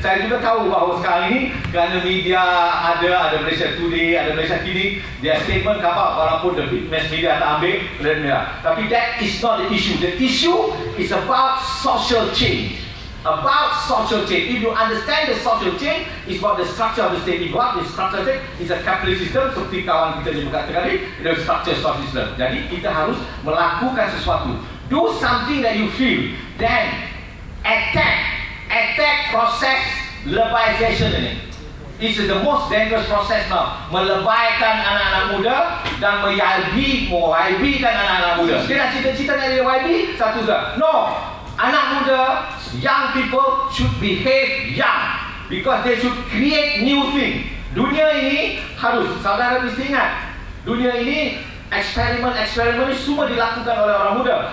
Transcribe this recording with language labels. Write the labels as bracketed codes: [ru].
[ms] Saya juga tahu bahawa sekarang ini kerana media ada Malaysia Today, ada Malaysia Kini, [en] their statement come out [ms] walaupun [en] the mass media [ms] tak ambil, tapi [en] that is not the issue. The issue is about social change. About social change. If you understand the social change, it's about the structure of the state. If what the structure change is a capitalist system, [ms] seperti kawan kita ni berkata tadi, [en] itu structure social system. [ms] Jadi kita harus melakukan sesuatu. [en] Do something that you feel, then attack process lebayization ini. This is the most dangerous process now. [ms] Melebaykan anak-anak muda dan meyaibikan anak-anak muda. Dia nak cita-cita nak jadi YB, satu saja. [en] No. [ms] Anak muda, [en] young people should behave young, because they should create new thing. [ms] Dunia ini harus, saudara mesti ingat, dunia ini eksperimen ini semua dilakukan oleh orang muda.